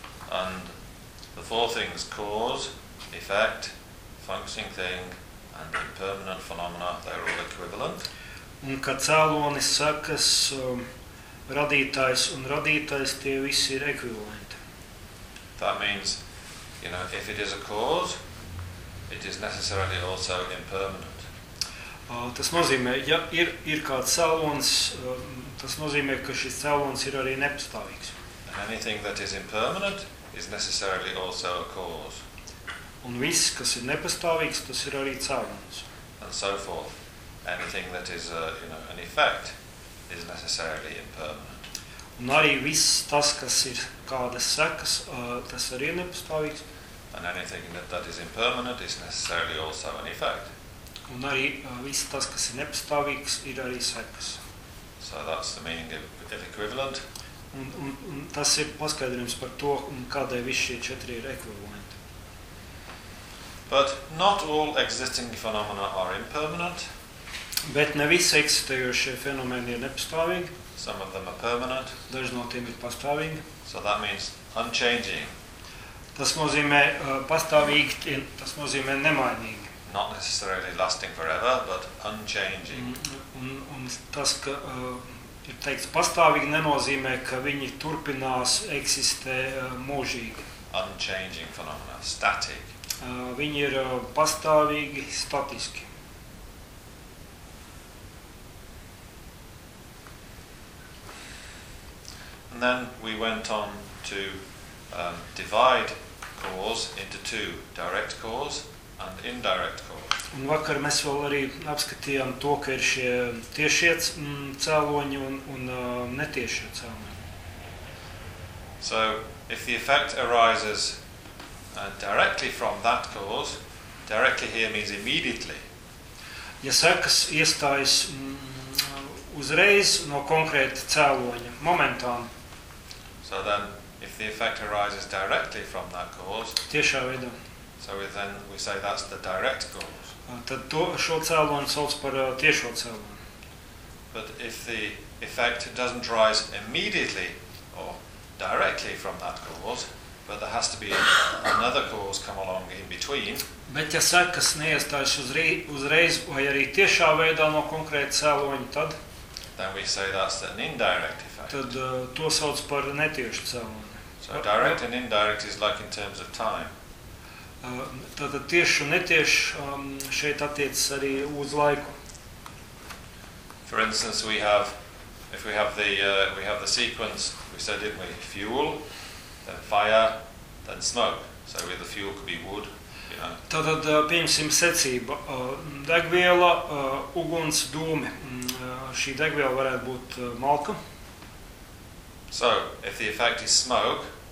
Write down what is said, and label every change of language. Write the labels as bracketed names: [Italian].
[English] And the four things, cause, effect, functioning thing, and impermanent phenomena, they are all equivalent. [Latvian] Un kā cēlonis sakas, radītājs un radītājs, tie visi ir ekvivalenti. [English] That means, you know, if it is a cause, it is necessarily also impermanent. [Latvian] Tas nozīmē, ja ir kāds cēlons, tas nozīmē, ka šis cēlons ir arī nepastāvīgs. [English] And anything that is impermanent is necessarily also a cause. [Latvian] Un viss, kas ir nepastāvīgs, tas ir arī cēlons. [English] And so forth. Anything that is you know, an effect is necessarily impermanent. [Latvian] Un arī viss tas, kas ir kādas sekas, tas arī ir nepastāvīgs. [English] And anything that is impermanent is necessarily also an effect. [Latvian] Un arī viss tas, kas ir nepastāvīgs, ir arī sekas. [English] So that's the meaning of equivalent. [Latvian] Un tas ir paskaidrojums par to, kādai viss šie četri ir ekvivalenti. [English] But not all existing phenomena are impermanent. [Latvian] Bet ne visi eksistējošie fenomeni ir nepastāvīgi. [English] Some of them are permanent. [Latvian] Daži no tiem ir pastāvīgi. [English] So that means unchanging. [Latvian] Tas nozīmē pastāvīgi, tas nozīmē nemainīgi. [English] Not necessarily lasting forever, but unchanging. [Latvian] Un tas, ka ir teikts pastāvīgi, nenozīmē, ka viņi turpinās eksistē mūžīgi. [English] Unchanging phenomena, static. [Latvian] Viņi ir pastāvīgi, statiski. [English] And then we went on to divide cause into two, direct cause and indirect cause. [Latvian] Un vakar mēs vēl arī apskatījām to, ka ir šie tiešie cēloņi un netiešie cēloņi. [English] So, if the effect arises directly from that cause, directly here means immediately. [Latvian] Ja sekas iestājas uzreiz no konkrēta cēloņa, momentām. [English] So then, if the effect arises directly from that cause, [Latvian] tiešā veidā. [English] So we say that's the direct cause. [Latvian] Tad to, šo cēloni sauc par tiešo cēloni. [English] But if the effect doesn't rise immediately or directly from that cause, but there has to be another cause come along in between. [Latvian] Bet ja sekas neiestājas uzreiz vai arī tiešā veidā no konkrēta cēloņa, tad? [English] Then we say that's an indirect effect. [Latvian] Tad to sauc par netiešu cēloni. [English] So direct and indirect is like in terms of time. [Latvian] Tātad tieši un netieši šeit attiecas arī uz laiku. [English] For instance, we have, if we have the we have the sequence, we said, didn't we, fuel, then fire, then smoke. So with the fuel could be wood, you know. [Latvian] Tātad pieņemsim secību. Degviela, uguns, dūmi. Šī degviela varētu būt malka. [English] So, if the effect is smoke,